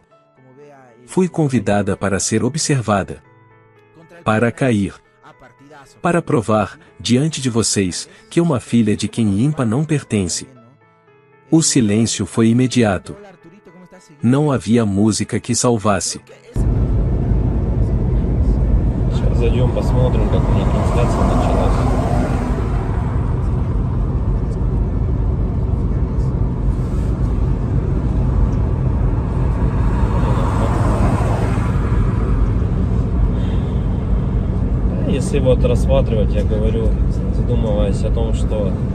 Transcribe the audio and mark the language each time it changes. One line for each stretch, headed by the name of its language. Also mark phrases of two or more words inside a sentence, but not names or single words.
Portuguese: Fui convidada para ser observada. Para cair. Para provar, diante de vocês, que uma filha de quem limpa não pertence. O silêncio foi imediato. Não havia música que salvasse.
Russian: Зайдем, посмотрим, как у них трансляция началась. Если вот рассматривать, я говорю, задумываясь о том, что